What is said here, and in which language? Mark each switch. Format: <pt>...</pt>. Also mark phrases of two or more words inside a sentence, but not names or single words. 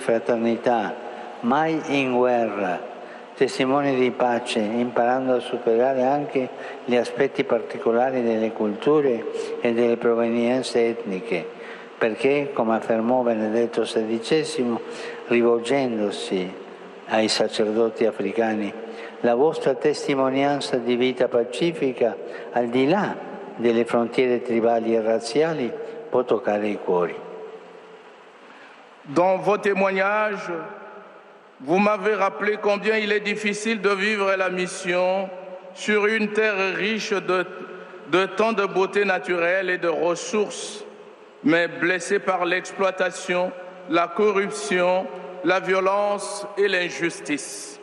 <it>fraternità, mai in guerra, testimoni di pace, imparando a superare anche gli aspetti particolari delle culture e delle provenienze etniche, perché, come affermò Benedetto XVI, rivolgendosi ai sacerdoti africani, la vostra testimonianza di vita pacifica, al di là delle frontiere tribali et razziali, può toccare i cuori.</it> <fr>Dans vos témoignages, vous m'avez rappelé combien il est difficile de vivre la mission sur une terre riche de tant de beauté naturelle et de ressources, mais blessée par l'exploitation, la corruption, la violence et l'injustice.</fr>